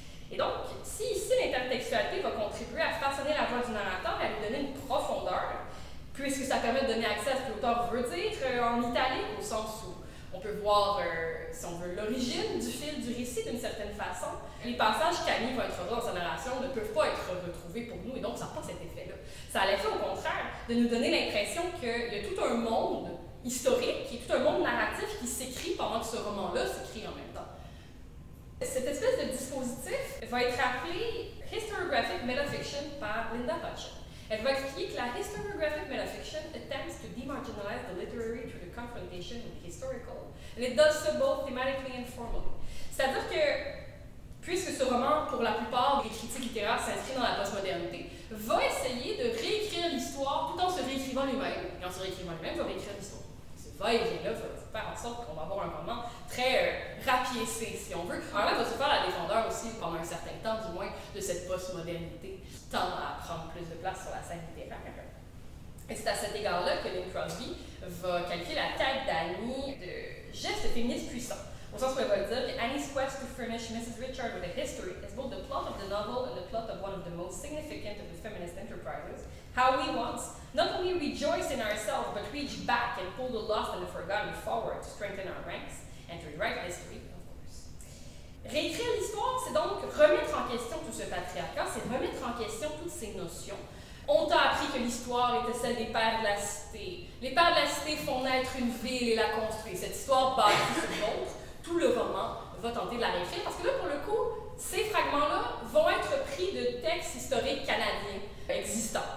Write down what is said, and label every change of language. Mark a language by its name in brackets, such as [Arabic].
[French] Et donc, si ici l'intertextualité va contribuer à façonner la voix du narrateur et à lui donner une profondeur, puisque ça permet de donner accès à ce que l'auteur veut dire en italique, au sens où on peut voir, si on veut, l'origine du fil du récit d'une certaine façon, les passages qu'Annie va introduire dans sa narration ne peuvent pas être retrouvés pour nous, et donc ça n'a pas cet effet-là. Ça a l'effet, au contraire, de nous donner l'impression qu'il y a tout un monde historique, et tout un monde narratif qui s'écrit pendant que ce roman-là s'écrit en même temps. Cette espèce de dispositif va être appelé Historiographic Metafiction par Linda Hutcheon. Elle va expliquer que la [English] Historiographic Metafiction attempts to demarginalize the literary through the confrontation with the historical, and it does so both thematically and formally. [French] C'est-à-dire que, puisque ce roman, pour la plupart des critiques littéraires, s'inscrit dans la postmodernité, va essayer de réécrire l'histoire tout en se réécrivant lui-même. Et en se réécrivant lui-même, va réécrire l'histoire. Ce va-et-vient-là va faire en sorte qu'on va avoir un roman très rapiécé, si on veut. Alors là, va se faire la défendeur aussi, pendant un certain temps du moins, de cette postmodernité qui tend à prendre plus de place sur la scène littéraire. Et c'est à cet égard-là que Lynn Crosby va qualifier la quête d'Annie de geste féministe puissant. Au sens où elle va dire que [English] Annie's quest to furnish Mrs. Richard with a history is both the plot of the novel and the plot of one of the most significant of the feminist enterprises, how we once not only rejoice in ourselves but reach back and pull the lost and the forgotten forward to strengthen our ranks and to rewrite history, of course. [French] Réécrire l'histoire, c'est donc remettre en question tout ce patriarcat, c'est remettre en question toutes ces notions. On t'a appris que l'histoire était celle des pères de la cité. Les pères de la cité font naître une ville et la construisent. Cette histoire bâtie sur l'autre. Tout le roman va tenter de la réécrire parce que là, pour le coup, ces fragments-là vont être pris de textes historiques canadiens existants.